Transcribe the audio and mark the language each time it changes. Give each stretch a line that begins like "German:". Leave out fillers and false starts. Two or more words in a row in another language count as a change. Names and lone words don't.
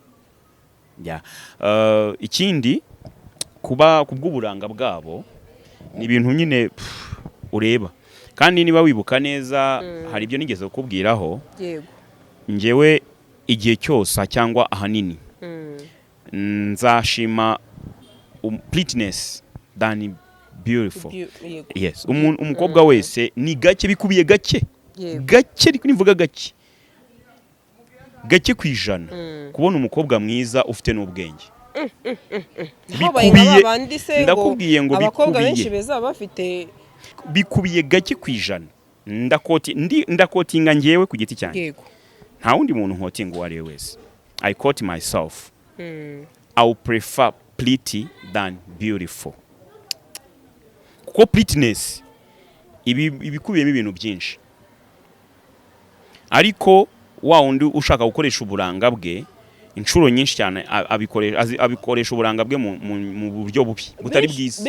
Kinyarwanda: ikindi kuba kubw'uburanga bwabo ni ibintu nyine ureba kandi niba wibuka neza hari ibyo nigeze kukubwiraho yego ngewe igihe cyose cyangwa ahanini nzashima
English: prettiness than beautiful yes
Kinyarwanda: umukobwa wese ni gake bikubiye gake ariko nivuga gake kwijana kubona umukobwa mwiza ufite n'ubwenge ndakubwiye ngo abakobwa benshi beza bafite bikubiye gake kwijana ndakotinga ngewe ku giti cyanjye nta wundi muntu nkotinga uwo ari we wese
English: I quote myself I would prefer pretty than beautiful
Kinyarwanda: kuko prettiness ibikubiyemo ibintu byinshi ariko wa wundi ushaka gukoresha uburanga bwe inshuro nyinshi cyane abikoresha uburanga bwe mu buryo bubi butari bwiza